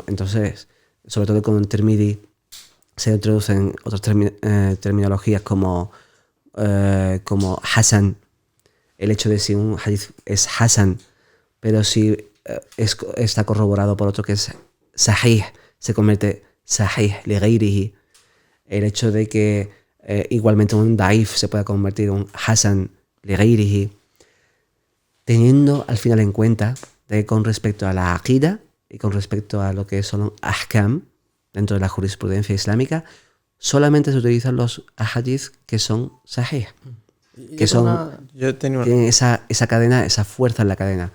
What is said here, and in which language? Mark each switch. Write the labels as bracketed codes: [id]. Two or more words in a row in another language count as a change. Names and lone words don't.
[es] Entonces, sobre todo con el Tirmidhi, se introducen otras terminologías como Hasan, el hecho de si un hadith es Hasan, pero si está corroborado por otro que es Sahih, se convierte [ar] صحيح لغيره. [es] El hecho de que igualmente un Daif se pueda convertir en un [ar] حسن لغيره, [es] teniendo al final en cuenta de que con respecto a la aqida y con respecto a lo que son ahkam dentro de la jurisprudencia islámica, solamente se utilizan los hadith que son sahih, que tienen esa cadena, esa fuerza en la cadena.